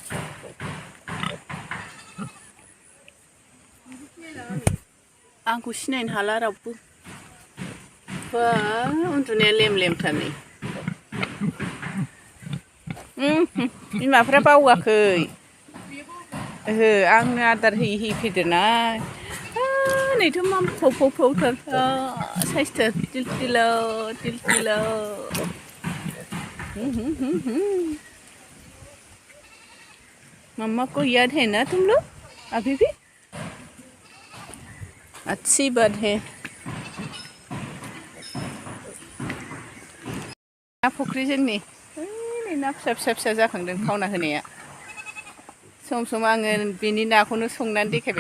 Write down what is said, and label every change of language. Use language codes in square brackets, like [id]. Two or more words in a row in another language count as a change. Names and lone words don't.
[brx] आंखौ सिनायनो हाला रावबो बा उन्दुनाया लेम-लेमथार नै बिमाफ्रा बावाखै ओहो आंनो आदार होयै फेदेरनाय नैथ' मा फौ-फौथार साइसथार तिल-तिलाव [hi] मम्मा को याद है ना तुम लोग अभी भी अच्छी बात है ना [brx] फुख्रि जोंनि ना फिसा जाखांदों खावना होनाया सम आङो बेनि नाखौनो संनानै देखायबाय